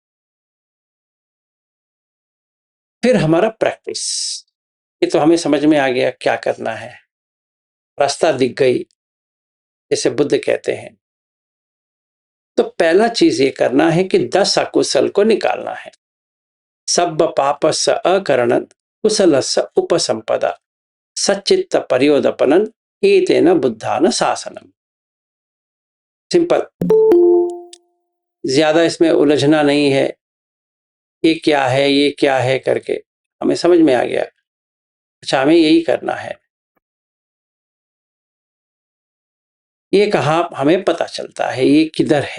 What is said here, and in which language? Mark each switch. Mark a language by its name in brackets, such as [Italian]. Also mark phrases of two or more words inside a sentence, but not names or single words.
[Hindi] फिर हमारा प्रैक्टिस, ये तो हमें समझ में आ गया क्या करना है, रास्ता दिख गई जैसे बुद्ध कहते हैं। तो पहला चीज ये करना है कि 10 अकुशल को निकालना है। [Pali] सब पापस अकरण कुशलस उपसंपदा सच्चित्त परियोदपनन एतेन बुद्धान शासनम। [Hindi] सिंपल, ज्यादा इसमें उलझना नहीं है, ये क्या है, ये क्या है करके हमें समझ में आ गया। अच्छा, हमें यही करना है। ये कहाँ हमें पता चलता है, ये किधर है।